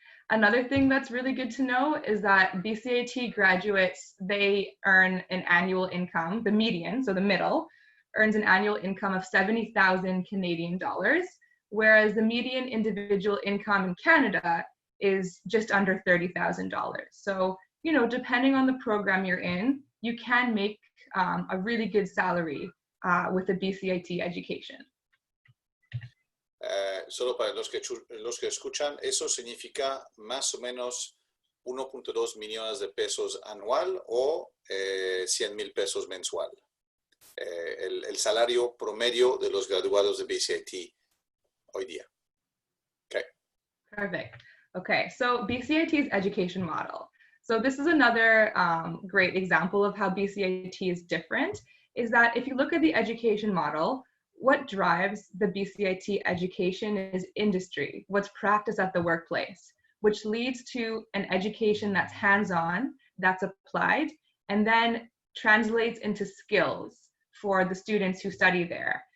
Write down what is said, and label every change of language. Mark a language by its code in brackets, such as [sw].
[en] Another thing that's really good to know is that BCIT graduates, they earn an annual income, the median, so the middle, earns an annual income of 70,000 Canadian dollars, whereas the median individual income in Canada is just under $30,000. So, you know, depending on the program you're in, you can make a really good salary with a BCIT education. [es] Solo para los que escuchan, eso significa más o menos 1.2 millones de pesos anual o 100,000 pesos mensual. El salario promedio de los graduados de BCIT hoy día. [en] Okay. Perfect. Okay, so BCIT's education model. So this is another great example of how BCIT is different, is that if you look at the education model, what drives the BCIT education is industry, what's practiced at the workplace, which leads to an education that's hands-on, that's applied, and then translates into skills for the students who study there.